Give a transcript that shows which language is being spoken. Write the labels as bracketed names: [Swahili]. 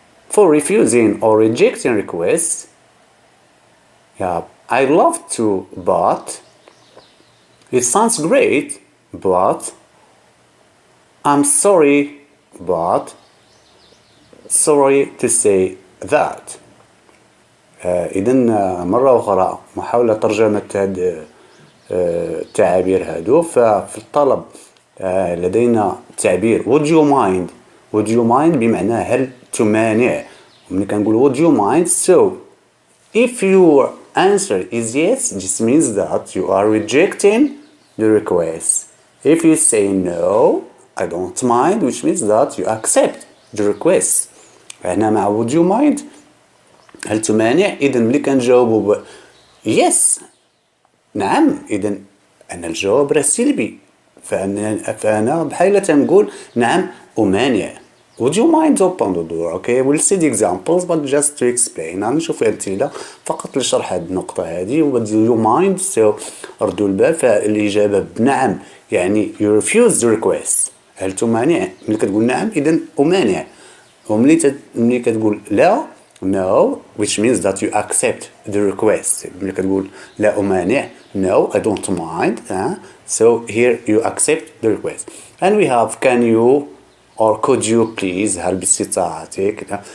[English] For refusing or rejecting requests, I'd love to, but it sounds great, but I'm sorry, but sorry to say that. [Arabic] إذن مرة أخرى محاولة ترجمة هذه التعابير هادو. ففي الطلب لدينا تعبير [English] would you mind. would you mind [Arabic] بمعنى هل تمانع. ومن كنقول [English] would you mind, so if your answer is yes, this means that you are rejecting the request. If you say no, I don't mind, which means that you accept the request. [Arabic] هنا مع [English] would you mind [Arabic] هل تمانع. إذن ملي كنجاوبوا yes نعم، إذن أن الجواب راه سلبي. فأنا بحال تنقول نعم أمانع. [English] would you mind open the door. Okay, we'll see the examples but just to explain. [Arabic] نشوف أمثلة فقط لشرح هذه النقطة هذه. [English] would you mind. [Arabic] so ردوا البال. فالإجابة بنعم يعني [English] you refuse the request. [Arabic] هل تمانع؟ ملي كتقول نعم إذن أمانع. وملي كتقول لا [English] no, which means that you accept the request. [Arabic] ملي كتقول لا أمانع [English] no, I don't mind. So here you accept the request. And we have can you or could you please. [Arabic] هل باستطاعتك.